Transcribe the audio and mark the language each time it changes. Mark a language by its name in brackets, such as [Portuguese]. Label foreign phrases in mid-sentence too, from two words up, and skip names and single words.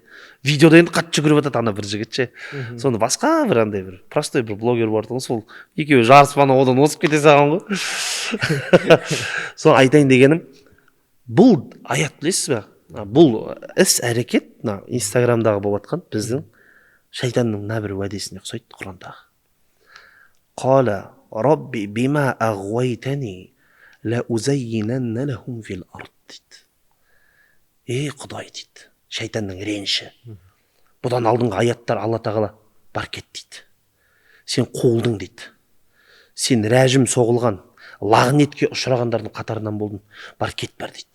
[Kazakh] Видеода енді қатты жүгіріп жатады бір жігіт ше. Сонда басқа бір андай бір простой бір блогер бар тұғын, сол екеуі жарысып одан озып кете салған ғой. Сол айтайын дегенім, бұл аят білесіз бе? Бұл іс әрекет инстаграмдағы болып жатқан біздің шайтанның мына бір уәдесіне ұқсайды Құрандағы. [Arabic] قال رب بما أغويتني لأزينن لهم في الأرض дейді. [Kazakh] Құдай дейді, шайтанның реніші. Бұдан алдыңғы аяттар Алла тағала бар кет дейді. Сен қолдың дейді. Сен рәжім соғылған, лағнетке ұшырағандардың қатарынан болдың, бар кет бар дейді.